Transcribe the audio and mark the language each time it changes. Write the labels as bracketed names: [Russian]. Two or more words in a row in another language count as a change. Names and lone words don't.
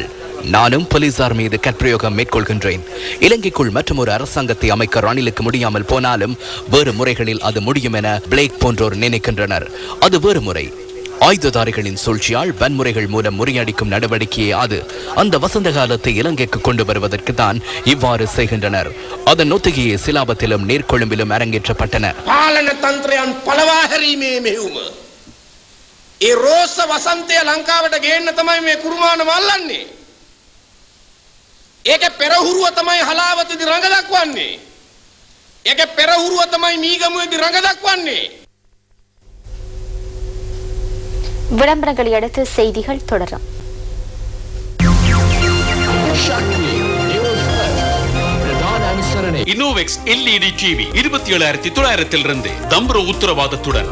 [Tamil] நானும் போலீசார் மீது கற்பிரயோகம் மேற்கொள்கின்றேன். இலங்கைக்குள் மற்றும் ஒரு அரசாங்கத்தை அமைக்க ரணிலுக்கு முடியாமல் போனாலும் வேறு முறைகளில் அது முடியும் என பிளேக் போன்றோர் நினைக்கின்றனர். அது வேறு முறை. ஆயுததாரிகளின் சூழ்ச்சியால் வன்முறைகள் மூலம் முறியடிக்கும் நடவடிக்கையே அது. அந்த வசந்த காலத்தை இலங்கைக்கு கொண்டு வருவதற்கு தான் இவ்வாறு செய்கின்றனர். அதன் ஒத்திகையே சிலாபத்திலும் நீர்கொழும்பிலும் அரங்கேற்றப்பட்டன. [Sinhala] පාලන තන්ත්‍රයන් පළවා හැරීමේ මෙහෙයුම. ඒ රෝස වසන්තය ලංකාවට ගේන්න තමයි මේ කුරුමාන මල්ලන්නේ. ඒකේ පෙරහුරුව තමයි හලාවතදී රඟ දක්වන්නේ. ඒකේ පෙරහුරුව තමයි මීගමුවේදී රඟ දක්වන්නේ. [Tamil] விளம்பரங்களை அடுத்து செய்திகள் தொடரும். இனோவெக்ஸ் LED டிவி 27,900 தம்புர உத்தரவாதத்துடன்.